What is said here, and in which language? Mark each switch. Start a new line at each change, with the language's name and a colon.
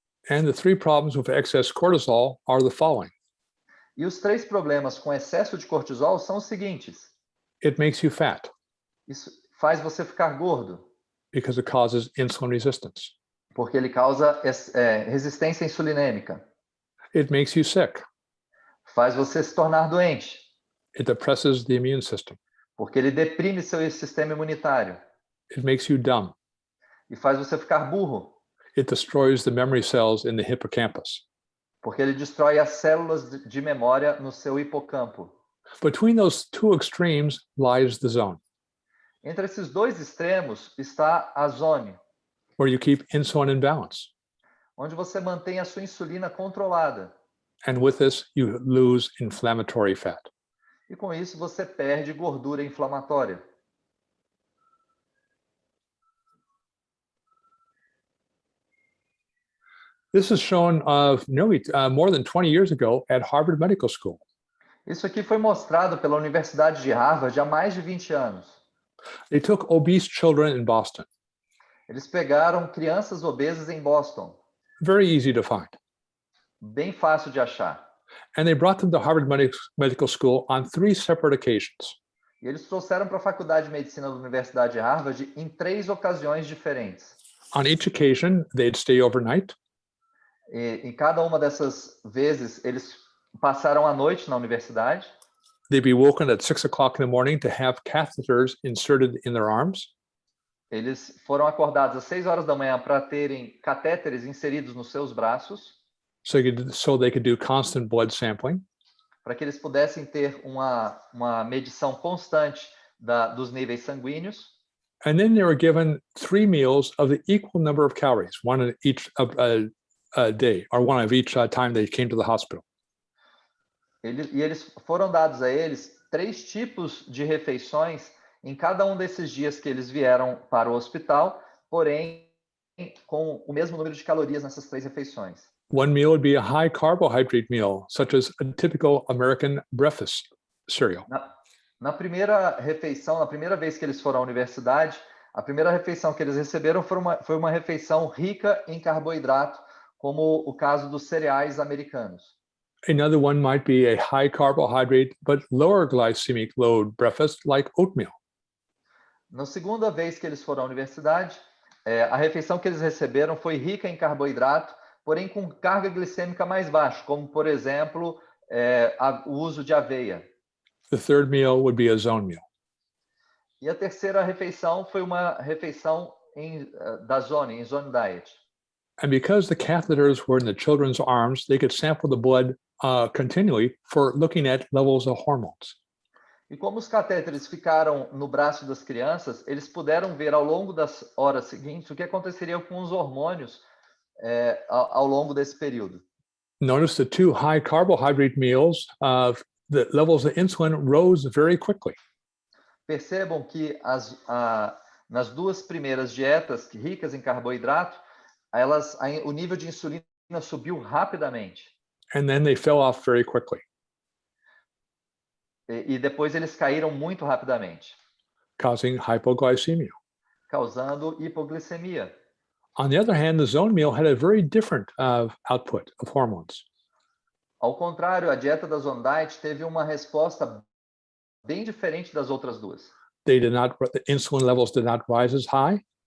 English: And the 3 problems with excess cortisol are the following.
Portuguese: E os 3 problemas com excesso de cortisol são os seguintes.
English: It makes you fat
Portuguese: Isso faz você ficar gordo,
English: because it causes insulin resistance.
Portuguese: porque ele causa resistência insulinêmica.
English: It makes you sick.
Portuguese: Faz você se tornar doente,
English: It depresses the immune system.
Portuguese: porque ele deprime seu sistema imunitário.
English: It makes you dumb.
Portuguese: e faz você ficar burro,
English: It destroys the memory cells in the hippocampus.
Portuguese: porque ele destrói as células de memória no seu hipocampo.
English: Between those two extremes lies the zone,
Portuguese: Entre esses dois extremos está a zone,
English: where you keep insulin in balance.
Portuguese: onde você mantém a sua insulina controlada.
English: And with this, you lose inflammatory fat.
Portuguese: E com isso você perde gordura inflamatória.
English: This is shown nearly more than 20 years ago at Harvard Medical School.
Portuguese: Isso aqui foi mostrado pela Universidade de Harvard há mais de 20 anos.
English: They took obese children in Boston.
Portuguese: Eles pegaram crianças obesas em Boston,
English: Very easy to find.
Portuguese: bem fácil de achar.
English: And they brought them to Harvard Medical School on 3 separate occasions.
Portuguese: E eles trouxeram para a Faculdade de Medicina da Universidade de Harvard em 3 ocasiões diferentes.
English: On each occasion, they'd stay overnight.
Portuguese: E em cada uma dessas vezes, eles passaram a noite na universidade.
English: They'd be woken at 6 o'clock in the morning to have catheters inserted in their arms.
Portuguese: Eles foram acordados às 6 horas da manhã para terem catéteres inseridos nos seus braços,
English: So they could do constant blood sampling.
Portuguese: para que eles pudessem ter uma medição constante dos níveis sanguíneos.
English: And then they were given 3 meals of the equal number of calories, one of each a day, or one of each time they came to the hospital.
Portuguese: Eles foram dados a eles 3 tipos de refeições em cada um desses dias que eles vieram para o hospital, porém com o mesmo número de calorias nessas 3 refeições.
English: One meal would be a high carbohydrate meal, such as a typical American breakfast cereal.
Portuguese: Na primeira refeição, na primeira vez que eles foram à universidade, a primeira refeição que eles receberam foi uma refeição rica em carboidrato, como o caso dos cereais americanos.
English: Another one might be a high carbohydrate but lower glycemic load breakfast like oatmeal.
Portuguese: Na segunda vez que eles foram à universidade, a refeição que eles receberam foi rica em carboidrato, porém com carga glicêmica mais baixa, como, por exemplo, o uso de aveia.
English: The third meal would be a zone meal.
Portuguese: E a terceira refeição foi uma refeição em zone diet.
English: And because the catheters were in the children's arms, they could sample the blood continually for looking at levels of hormones.
Portuguese: E como os catéteres ficaram no braço das crianças, eles puderam ver ao longo das horas seguintes o que aconteceria com os hormônios ao longo desse período.
English: Notice the 2 high carbohydrate meals, the levels of insulin rose very quickly.
Portuguese: Percebam que nas 2 primeiras dietas ricas em carboidrato, o nível de insulina subiu rapidamente.
English: And then they fell off very quickly,
Portuguese: E depois eles caíram muito rapidamente,
English: causing hypoglycemia.
Portuguese: causando hipoglicemia.
English: On the other hand, the zone meal had a very different output of hormones.
Portuguese: Ao contrário, a dieta da Zone Diet teve uma resposta bem diferente das outras 2.
English: The insulin levels did not rise as high,